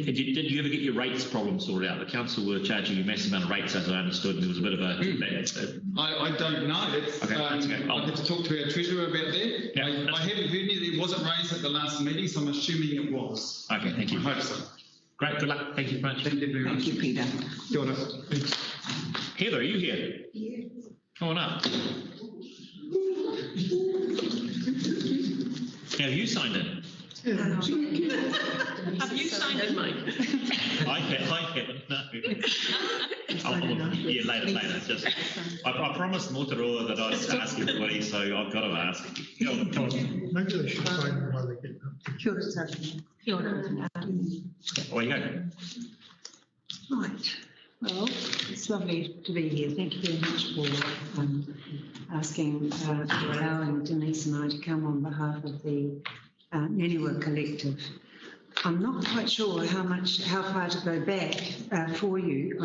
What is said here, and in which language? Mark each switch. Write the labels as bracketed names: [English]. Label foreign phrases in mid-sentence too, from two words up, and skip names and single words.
[English] Did you ever get your rates problem sorted out? The council were charging you a massive amount of rates, as I understood, and there was a bit of a... I don't know. Okay, I'll have to talk to our treasurer about that. Yeah, I haven't heard anything. It wasn't raised at the last meeting, so I'm assuming it was. Okay, thank you. I hope so. Great, good luck. Thank you very much. Thank you very much. Thank you, Peter. [Māori] Kia ora. [English] Thanks. Heather, are you here? Yeah. Come on up. Have you signed in? Have you signed in, Mike? I haven't, no. Yeah, later. Just, I promised Motorola that I'd ask everybody, so I've got to ask. Maybe they should sign them while they get them. [Māori] Kia ora tātou. Kia ora. [English] Away you go. Right. Well, it's lovely to be here. Thank you very much for asking, for allowing Denise and I to come on behalf of the Neniwa Collective. I'm not quite sure how far to go back for you.